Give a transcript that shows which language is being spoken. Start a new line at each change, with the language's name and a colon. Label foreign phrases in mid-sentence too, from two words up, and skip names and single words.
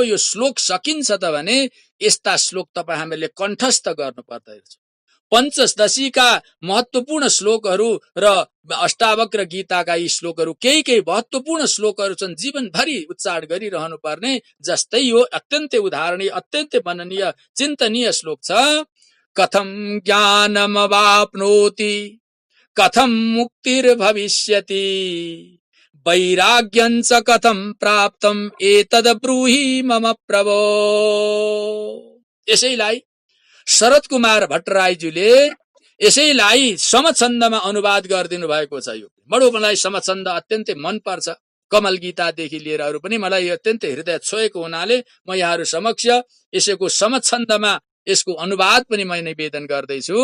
Nepali: यो श्लोक सकिन्छ त भने यस्ता श्लोक तपाईँ हामीले कण्ठस्थ गर्नु पर्दछ। पञ्चदशीका महत्वपूर्ण श्लोकहरू र अष्टावक्र गीताका यी श्लोकहरू केही महत्वपूर्ण श्लोकहरू छन्, जीवनभरि उच्चारण गरिरहनु पर्ने। जस्तै यो अत्यन्तै उदाहरणीय, अत्यन्तै मननीय, चिन्तनीय श्लोक छ।
Sanskrit: कथं ज्ञानमवाप्नोति कथं मुक्तिर्भविष्यति वैराग्यं च कथं प्राप्तम् एतद् ब्रूहि मम प्रभो।
Nepali: यसैलाई शरद कुमार भट्टराईज्यूले यसैलाई समछन्दमा अनुवाद गरिदिनु भएको छ। यो बडो मलाई समछन्द अत्यन्तै मन पर्छ। कमल गीतादेखि लिएर अरू पनि मलाई अत्यन्तै हृदय छोएको हुनाले म यहाँहरू समक्ष यसैको समछन्दमा यसको अनुवाद पनि म निवेदन गर्दैछु।